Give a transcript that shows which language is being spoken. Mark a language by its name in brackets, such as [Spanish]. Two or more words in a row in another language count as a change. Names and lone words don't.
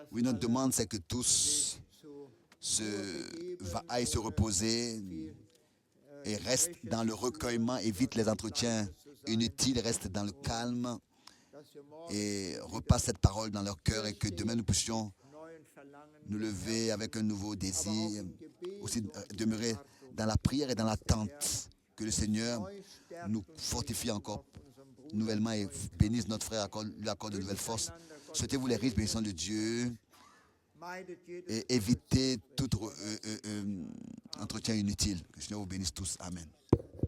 [French] Oui, notre [German] alle [French] demande, c'est que tous [German] zu [French] aillent se reposer et restent dans le recueillement, évite les entretiens inutiles, restent dans le calme [German] dass wir morgen [French] et repassent cette parole dans leur cœur et que demain nous puissions [German] neuen Verlangen [French] nous lever avec un nouveau désir, aussi demeurer dans la prière et dans l'attente, que le Seigneur [German] neu stärkt [French] nous [German] und [French] fortifie encore [German] unserem Bruder. [French] nouvellement et bénisse notre frère, lui accorde de nouvelles forces. Souhaitez-vous les riches bénédictions de Dieu [German] Meidet jedes [French] et évitez tout entretien inutile. Que le Seigneur vous bénisse tous. Amen.